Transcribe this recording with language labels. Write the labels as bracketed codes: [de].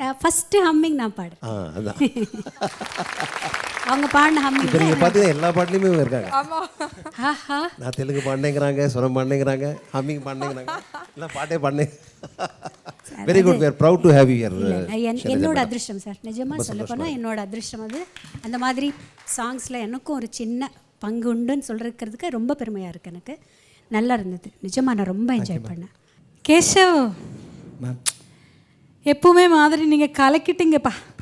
[ta] First humming நான் பாடு, அவங்க பாடின ஹம்மிங். இப்போ நீங்கள் பார்த்தீங்கன்னா எல்லா பாட்டுலையுமே இருக்காங்க. ஆஹா, நான் தெலுங்கு பாடினேங்கிறாங்க, சுரம் பாடினேங்கிறாங்க, ஹம்மிங் பாடினேங்கிறாங்க, எல்லாம் பாட்டே பாடினேன். [en] Very good, we are proud to have you here. [ta] என்னோட அதிர்ஷ்டம் சார், நிஜமாக சொல்ல போனால் என்னோட அதிர்ஷ்டம் அது. அந்த மாதிரி சாங்ஸில் எனக்கும் ஒரு சின்ன பங்கு உண்டுன்னு சொல்கிறதுக்கு ரொம்ப பெருமையாக இருக்குது எனக்கு. நல்லா இருந்தது நிஜமாக, நான் ரொம்ப என்ஜாய் பண்ணேன். கேஷவ் மேம் எப்பவுமே மாதிரி நீங்கள் கலக்கிட்டீங்கப்பா.